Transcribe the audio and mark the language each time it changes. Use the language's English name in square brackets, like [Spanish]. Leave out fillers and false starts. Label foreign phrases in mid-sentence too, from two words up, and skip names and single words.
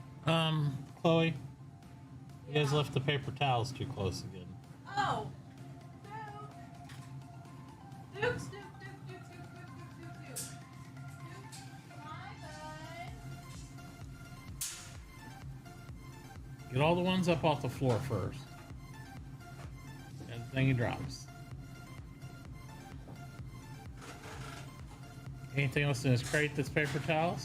[English] Chloe, you guys left the paper towels too close again. Oh! Duke, Duke, Duke, Duke, Duke, Duke, Duke, Duke, Duke, Duke. Duke, hi, bud. Get all the ones up off the floor first. Everything he drops. Anything else in his crate that's paper towels?